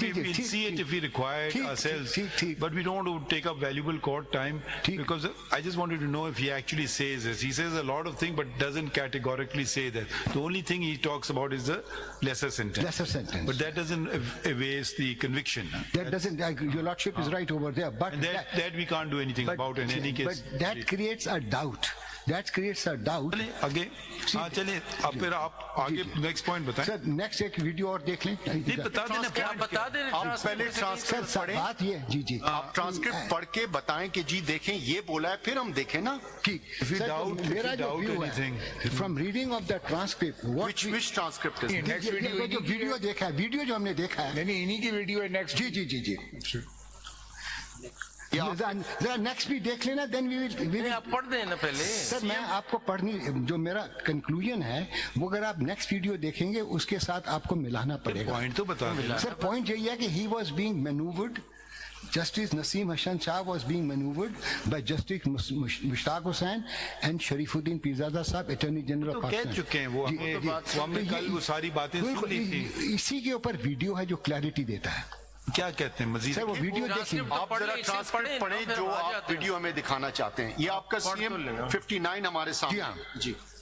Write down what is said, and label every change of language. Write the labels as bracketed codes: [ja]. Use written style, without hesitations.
[en] We'll see it if we require it ourselves. But we don't want to take up valuable court time because I just wanted to know if he actually says this. He says a lot of things but doesn't categorically say that. The only thing he talks about is the lesser sentence. But that doesn't erase the conviction. That doesn't. Your lordship is right over there. But that we can't do anything about in any case. But that creates a doubt. [ur] آگے چلیں اب پھر آپ آگے next point بتائیں. Sir next ایک video اور دیکھ لیں. بتا دیں آپ پہلے ٹرانسکرپٹ پڑھیں. بات یہ جی آپ ٹرانسکرپٹ پڑھ کے بتائیں کہ جی دیکھیں یہ بولا ہے, پھر ہم دیکھیں نا. میرا جو ویو ہے [en] from reading of the transcript, which transcript is [ur] جو ویڈیو دیکھا ہے, ویڈیو جو ہم نے دیکھا ہے انہی کی ویڈیو ہے نیکسٹ. جی ذرا نیکسٹ بھی دیکھ لینا, دین نہیں آپ پڑھ دیں نا پہلے. سر میں آپ کو پڑھنی, جو میرا کنکلوژن ہے وہ اگر آپ نیکسٹ ویڈیو دیکھیں گے اس کے ساتھ آپ کو ملانا پڑے گا. پوائنٹ تو بتا دیں سر پوائنٹ یہی ہے کہ [en] he was being manoeuvred, Justice Naseem Hassan Shah was being maneuvered by Justice Mushtaq Hussain and Sharifuddin Pirzada Sahab, Attorney General [ur] تو [en] of [ur] کہہ [en] Pakistan. [ur] چکے ہیں وہ ہم نے کل وہ ساری باتیں سن لی تھی. اسی کے اوپر ویڈیو ہے جو کلیئرٹی دیتا ہے. کیا کہتے ہیں مزید؟ سر وہ ویڈیو دیکھیں. آپ ذرا ٹرانسکرپٹ پڑھیں جو آپ ویڈیو ہمیں دکھانا چاہتے ہیں. یہ آپ کا CM 59 ہمارے سامنے. جی